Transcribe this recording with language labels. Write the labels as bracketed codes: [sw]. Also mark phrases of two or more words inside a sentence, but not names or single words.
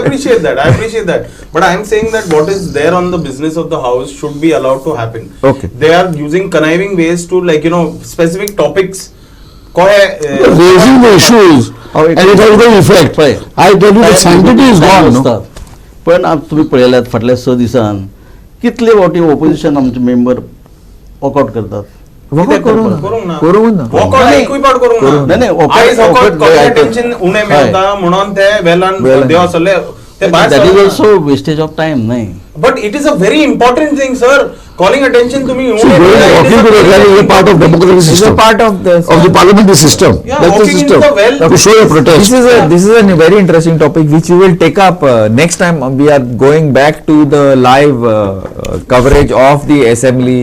[en] appreciate that. But I am saying that what is there on the business of the house should be allowed to happen. Okay. They are using conniving ways to specific topics. Raising the issues and it has no effect. Right. I tell you the sanctity is gone. No? [kok] पण तुम्ही पळयल्यात फाटल्या 6 दिसान कितले फावटी ओपोजिशन आमचे मेंबर वॉकआउट करतात. Walkout करूंक ना. करूंक ना. [en] Walkout [kok] नाही. एकूय पावट करूंक ना. नाही, नाही, [en] walkout- [kok] आयज walkout [en] walkout [kok] कमी हय. attention उणें मेळटा म्हणून ते वेलान देव आसले ते भायर [en] that is [kok] सरना. [en] also wastage of time न्ही. But it is a very important thing, sir. Calling attention to me. See, walking to the well is a part of democratic It's a system, part of the parliamentary system. Yeah, That's the walking into system. the well. You have to show your protest. This is a very interesting topic which we will take up next time. We are going back to the live coverage of the assembly.